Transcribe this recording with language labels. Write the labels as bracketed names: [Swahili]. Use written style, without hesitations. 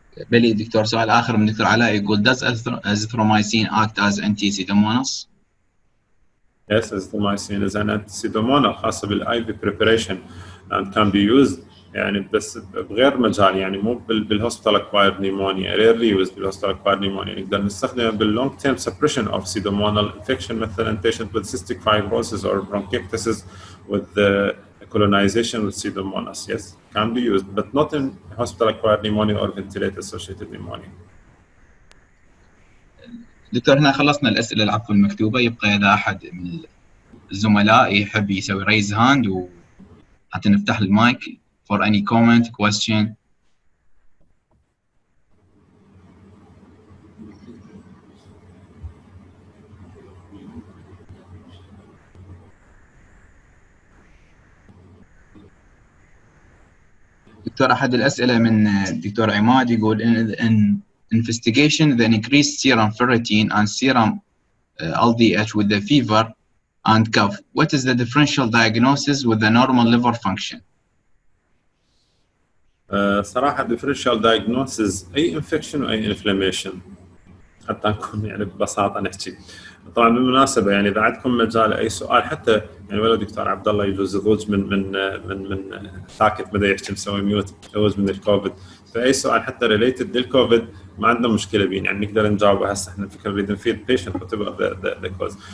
[Arabic] بلي دكتور سؤال اخر من دكتور علاء يقول [English] does azithromycin act as anti-pseudomonas? Yes, azithromycin is an anti-pseudomonal [Arabic] خاصه بالاي في [English] preparation and can be used [Arabic] يعني بس بغير مجال يعني مو بالهوسبيتال اكوايرد نيمونيا [English] rarely use بالهوسبيتال acquired pneumonia [Arabic] نقدر نستخدمه باللونج تيرم سبريشن اوف [English] pseudomonal infection مثلا patient with cystic fibrosis or bronchiectasis with colonization with pseudomonas yes can be used but not in hospital acquired pneumonia or ventilator associated pneumonia. [Arabic] دكتور هنا خلصنا الاسئله العفو المكتوبه يبقى اذا احد من الزملاء يحب يسوي ريز هاند وحتى نفتح المايك [English] for any comment, question. [Arabic] دكتور أحد الأسئلة من دكتور عماد يقول [English] in investigation the increased serum ferritin and serum LDH with the fever and cough. What is the differential diagnosis with the normal liver function? [Arabic] صراحة [English] differential diagnosis [Arabic] أي infection وأي inflammation حتى نكون يعني ببساطة نحكي. طبعا بالمناسبة يعني إذا عندكم مجال أي سؤال حتى يعني ولا دكتور عبد الله يجوز يضوج من ساكت بدأ يحكي مسوي ميوت يجوز من الكوفيد فأي سؤال حتى related للكوفيد ما عندنا مشكلة بين يعني نقدر نجاوبه هسه احنا الفكرة اللي نفيد [English] patient whatever the cause.